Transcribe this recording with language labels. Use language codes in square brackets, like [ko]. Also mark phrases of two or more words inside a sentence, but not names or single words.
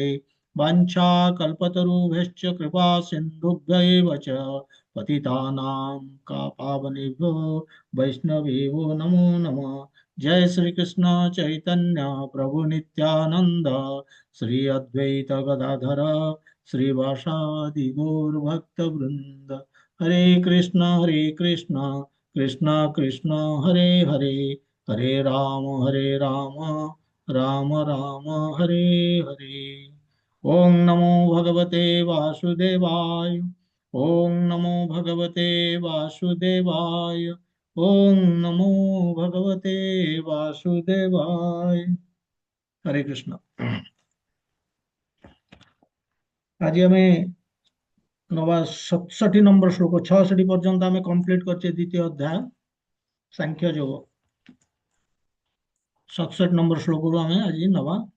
[sa] वाञ्छाकल्पतरुभ्यश्च कृपा सिन्धुभ्य एव च पतितानां का पावनेभ्यो वैष्णवेभ्यो नमो नमः। जय श्री कृष्ण चैतन्य प्रभु नित्यानंद श्री अद्वैत गदाधर श्रीवासादि गौर भक्त वृंद। हरे कृष्ण कृष्ण कृष्ण हरे हरे हरे राम राम राम हरे हरे। ओम नमो भगवते वासुदेवाय। ओम नमो भगवते वासुदेवाय। ओम नमो भगवते वासुदेवाय। हरे कृष्ण। [or] ଆଜି ଆମେ ନେବା 67 ନମ୍ବର ଶ୍ଳୋକ 66 ପର୍ଯ୍ୟନ୍ତ ଆମେ କମ୍ପ୍ଲିଟ କରିଛେ ଦ୍ୱିତୀୟ ଅଧ୍ୟାୟ ସାଂଖ୍ୟ ଯୋଗ। 67 ନମ୍ବର ଶ୍ଳୋକ ରୁ ଆମେ ଆଜି ନେବା।